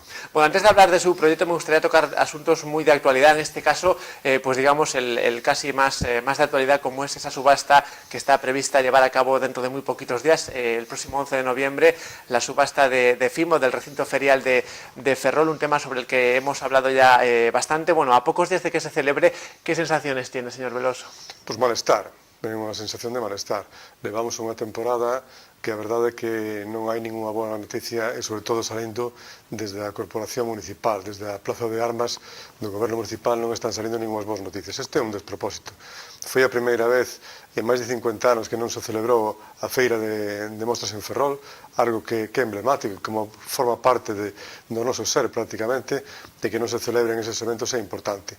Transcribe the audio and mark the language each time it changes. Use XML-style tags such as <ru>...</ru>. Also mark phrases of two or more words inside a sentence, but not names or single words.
<es>Bueno, antes de hablar de su proyecto me gustaría tocar asuntos muy de actualidad, en este caso pues digamos el casi más de actualidad, como es esa subasta que está prevista llevar a cabo dentro de muy poquitos días, el próximo 11 de noviembre, la subasta de FIMO, del recinto ferial de Ferrol, un tema sobre el que hemos hablado ya bastante. Bueno, a pocos días de que se celebre, ¿qué sensaciones tiene, señor Veloso? Pues malestar, tengo</es> <gl>unha sensación de malestar. Levamos unha temporada que a verdade é que non hai ninguna boa noticia e sobre todo salindo desde a Corporación Municipal, desde a Plaza de Armas do Goberno Municipal non están salindo ningunas boas noticias. Este é un despropósito. Foi a primeira vez en máis de 50 anos que non se celebrou a feira de mostras en Ferrol, algo que é emblemático, como forma parte do noso ser prácticamente, de que non se celebren eses eventos é importante.</gl>